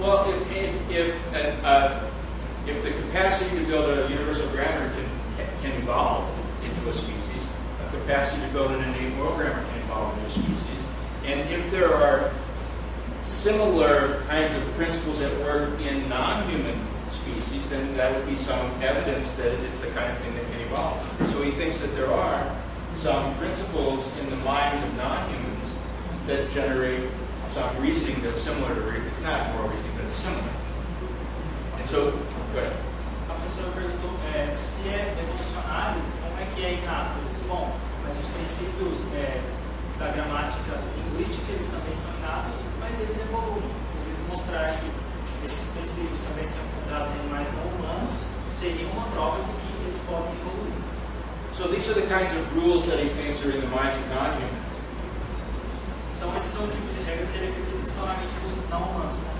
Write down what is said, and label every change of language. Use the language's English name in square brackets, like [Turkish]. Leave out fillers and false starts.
[English] Well, if the capacity to build a universal grammar can evolve into a species, a capacity to build an innate moral grammar can evolve into a species, and if there are similar kinds of principles at work in non-human species, then that would be some evidence that it's the kind of thing that can evolve. So he thinks that there are some principles in the minds of non-humans that generate some reasoning that's similar to it's not moral reasoning, but it's similar. And so, go ahead. [Portuguese] A professora perguntou se é evolucionário, como é que é inato? Eles, bom, mas os princípios da gramática linguística, eles também são inatos, mas eles evoluem. Inclusive, mostrar que esses princípios também são encontrados em animais não humanos seria uma prova de que eles podem evoluir. [English] So these are the kinds of rules that he thinks are in the minds of non-humans. [Portuguese] Então, esses são os tipos de regras que ele acredita que estão na mente dos não humanos.